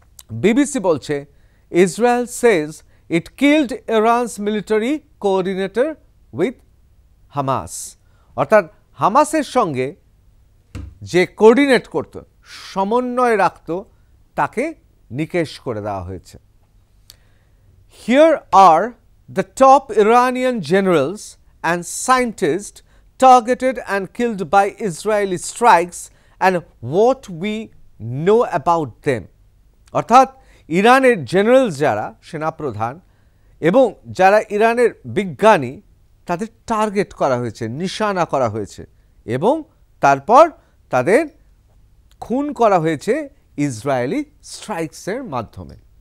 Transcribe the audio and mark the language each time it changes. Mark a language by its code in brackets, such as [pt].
[en] BBC [bn] বলছে, [en] Israel says it killed Iran's military coordinator with Hamas. [bn] অর্থাৎ হামাসের সঙ্গে যে কোঅর্ডিনেট করত, সমন্বয় রাখত, তাকে নিকেশ করে দেওয়া হয়েছে। [en] Here are the top Iranian generals and scientists targeted and killed by Israeli strikes and what we know about them. [bn] অর্থাৎ ইরানের জেনারেল যারা সেনাপ্রধান এবং যারা ইরানের বিজ্ঞানী তাদের টার্গেট করা হয়েছে, নিশানা করা হয়েছে এবং তারপর তাদের খুন করা হয়েছে ইসরায়েলি স্ট্রাইকসের মাধ্যমে।